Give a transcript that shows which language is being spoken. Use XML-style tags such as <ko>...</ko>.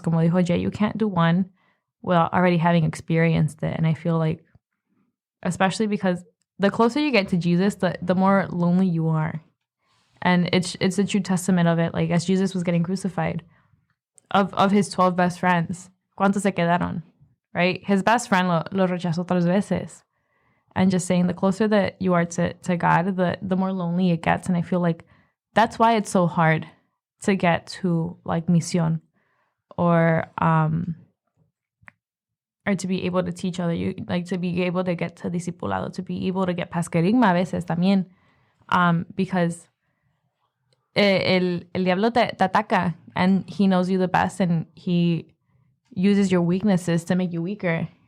<en>Como dijo Jay, you can't do one without already having experienced it. And I feel like, especially because the closer you get to Jesus, the more lonely you are. And it's a true testament of it. Like, as Jesus was getting crucified, of his 12 best friends, ¿cuántos se quedaron? Right?</en> <es>His best friend lo rechazó 3 veces.</es> <en>And just saying, the closer that you are to God, the more lonely it gets. And I feel like that's why it's so hard to get to, like, misión or to be able to teach other, you like to be able to get to discipulado, to be able to get pasquerismo a veces también, because el diablo te ataca, and he knows you the best, and he uses your weaknesses to make you weaker.</en>